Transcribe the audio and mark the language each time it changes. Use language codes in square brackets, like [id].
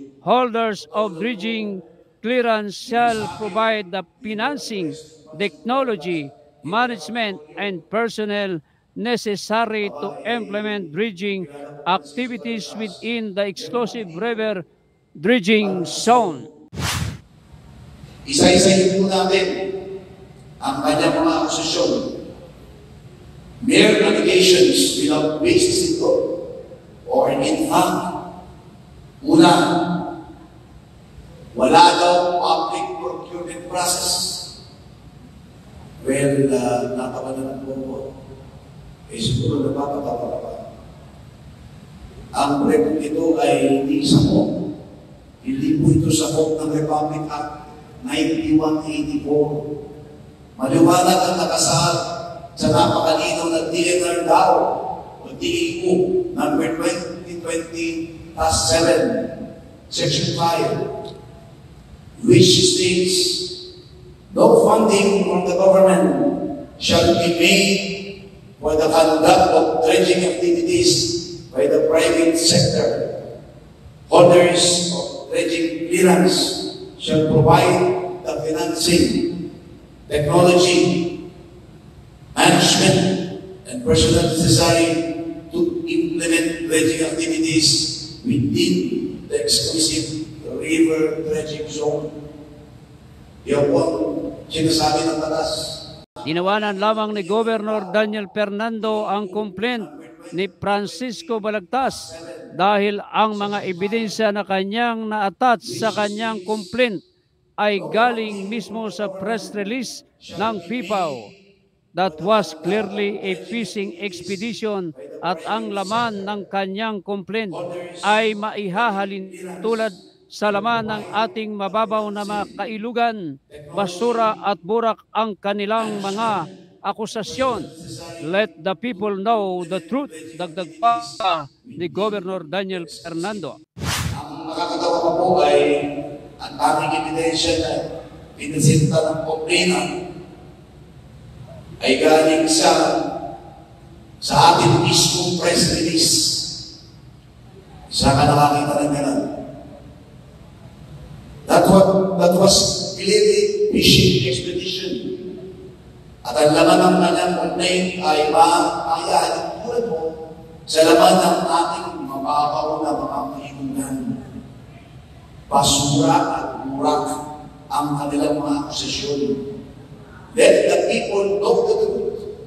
[en] Holders of dredging clearance shall provide the financing, technology, management, and personnel necessary to implement dredging activities within the exclusive river dredging zone. [tl] Isa-isahin po natin ang kanyang mga akusasyon. [en] Mere allegations without basis in law or in fact. [tl] Una, wala daw public procurement process. Well, natawa naman po po. Siguro napapatawa ka pa. Ang proyekto ito ay hindi sakop. Hindi po ito sakop ng Republic Act 9184. Maliwanag ang nakasaad sa napakalinaw na DNR DAO [en] DEO number 2020-7, Section 5, which states, no funding from the government shall be made for the conduct of dredging activities by the private sector. Holders of dredging clearance shall provide the financing, technology, management, and personnel necessary to implement dredging activities within the exclusive river dredging zone. [tl] Yan po ang sinasabi ng batas. Tinawanan lamang ni Governor Daniel Fernando ang complaint ni Francisco Balagtas dahil ang mga ebidensya na kanyang na-attach sa kanyang complaint ay galing mismo sa press release ng PIPAO. [en] That was clearly a fishing expedition [tl] at ang laman ng kanyang complaint ay maihahalin tulad sa laman ng ating mababaw na mga kailugan, basura at burak ang kanilang mga akusasyon. [en] Let the people know the truth, [tl] dagdag pa ni [en] Governor Daniel Fernando. [tl] Ang nakakatawa pa po ay ang aming ebidensya na pinasinta ng complainant ay galing sa ating mismong press release. Isa ka nakakita ng gano'n. [en] That was clearly fishing expedition. [tl] At ang laman ng kanyang complaint ay maayahalin tulad mo sa laman ng ating mababaw na mga kailugan. Basura at burak ang kanilang mga akusasyon. [en] Let the people know the truth.